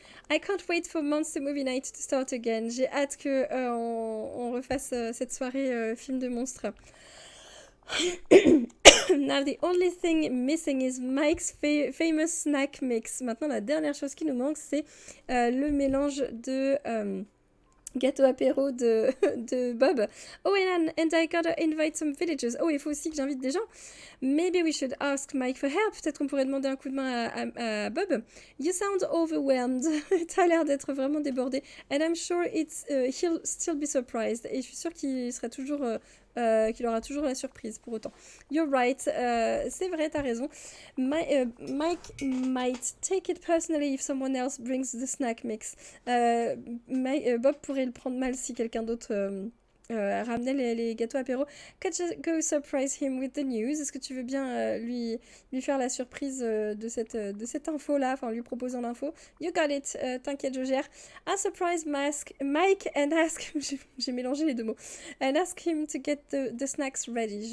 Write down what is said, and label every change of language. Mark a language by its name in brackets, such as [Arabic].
[English] I can't wait for Monster Movie Night to start again. [French] J'ai hâte que on refasse cette soirée film de monstres. [English] Now the only thing missing is Mike's famous snack mix. [French] Maintenant, la dernière chose qui nous manque, c'est le mélange de gâteau apéro de Bob. [English] Oh, and I gotta invite some villagers. [French] Oh, il faut aussi que j'invite des gens. [English] Maybe we should ask Mike for help. [French] Peut-être qu'on pourrait demander un coup de main à Bob. [English] You sound overwhelmed. [French] T'as l'air d'être vraiment débordé. [English] And I'm sure he'll still be surprised. [French] Et je suis sûre qu'il sera toujours... qu'il aura toujours la surprise pour autant. [English] You're right, [French] c'est vrai, t'as raison. [English] Mike might take it personally if someone else brings the snack mix. [French] Bob pourrait le prendre mal si quelqu'un d'autre ramenait les gâteaux apéro. [English] Could you go surprise him with the news? [French] Est-ce que tu veux bien lui faire la surprise de cette info-là, enfin lui proposant l'info? [English] You got it, [French] t'inquiète, je gère. [English] A surprise Mike and ask... [French] J'ai mélangé les deux mots. [English] And ask him to get the snacks ready.